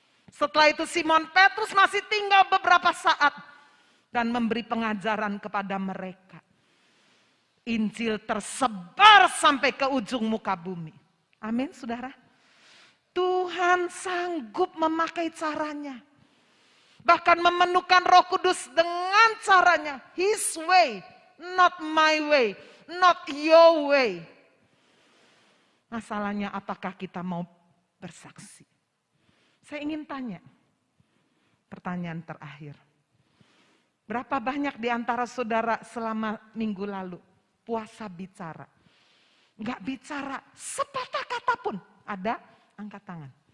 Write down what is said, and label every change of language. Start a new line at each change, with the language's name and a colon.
Indonesian: Setelah itu Simon Petrus masih tinggal beberapa saat dan memberi pengajaran kepada mereka. Injil tersebar sampai ke ujung muka bumi. Amin, saudara. Tuhan sanggup memakai caranya. Bahkan memenuhkan Roh Kudus dengan caranya.
English: His way, not my way, not your way.
Indonesian: Masalahnya apakah kita mau bersaksi? Saya ingin tanya, pertanyaan terakhir. Berapa banyak di antara saudara selama minggu lalu puasa bicara? Enggak bicara sepatah kata pun. Ada? Angkat tangan.